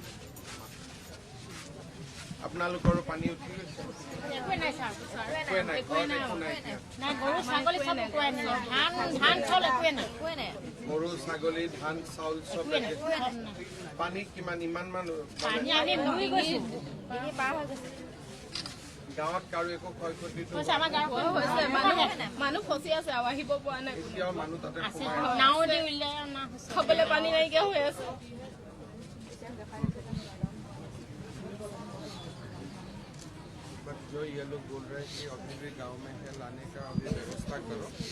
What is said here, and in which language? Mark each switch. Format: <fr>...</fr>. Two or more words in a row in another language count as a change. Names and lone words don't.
<as>আপোনালোকৰো পানী উঠি গৈছে গৰু ছাগলী ধান চাউল চব পানী কিমান ইমান গাঁৱত কাৰো একো ক্ষয় ক্ষতি মানুহ ফচি আছে আৰু আহিব পৰা নাই এতিয়াও মানুহ তাতে খাবলৈ পানী নাইকিয়া হৈ আছে</as> <hi>जो ये लोग बोल रहे हैं कि अभी भी गांव में है लाने का अभी व्यवस्था करो</hi>